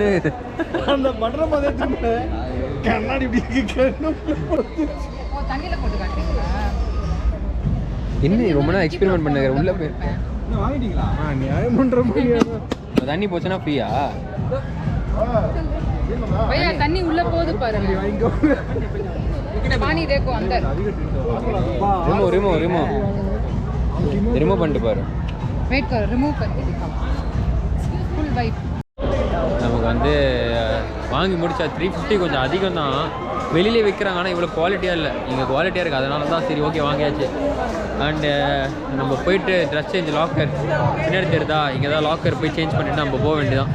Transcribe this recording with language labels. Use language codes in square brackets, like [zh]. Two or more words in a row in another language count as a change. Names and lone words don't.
[ta] அந்த பட்டனை பார்த்துட்டு கண்ணாடி இப்படி தண்ணியில் போட்டு காட்டுறீங்களா? இன்னும் ரொம்ப நேரம் எக்ஸ்பெரிமெண்ட் பண்ணுங்க. உள்ளே போய் வாங்கிட்டீங்களா? நியாயம் பண்ற மாதிரி தண்ணி போச்சுன்னா ஃப்ரீயா? भैया தண்ணி உள்ள போகுது பாருங்க. [hi] पानी देखो अंदर. [ta] रिमूव பண்ணிட்டு பாரு. [hi] वेट करो, रिमूव करके दिखाओ. [en] full wipe. [ta] நமக்கு வந்து வாங்கி முடிச்சா 350 கொஞ்சம் அதிகம் தான். வெளியிலே விற்கிறாங்க, ஆனால் இவ்வளோ குவாலிட்டியாக இல்லை. இங்கே குவாலிட்டியாக இருக்குது, அதனால தான் சரி ஓகே வாங்கியாச்சு. அண்டு நம்ம போயிட்டு [en] dress change [ta] லாக்கர் பின்னாடி தெரியுதா, இங்கே தான் லாக்கர் போய் சேஞ்ச் பண்ணிவிட்டு நம்ம போக வேண்டியதான்.